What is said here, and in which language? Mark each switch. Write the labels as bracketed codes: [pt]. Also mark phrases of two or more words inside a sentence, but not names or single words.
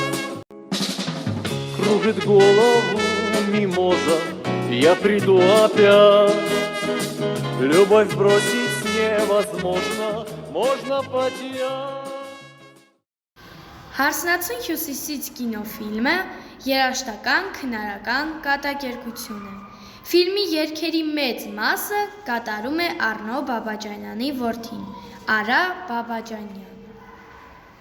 [ru] Кружит голову мимоза, я приду опять, любовь бросить невозможно, можно потерять. [hy] Հարսնացուն հյուսիսից կինոֆիլմը երաժշտական քնարական կատակերգություն է։ Ֆիլմի երգերի մեծ մասը կատարում է Արնո Բաբաջանյանի որդին՝ Արա Բաբաջանյանը։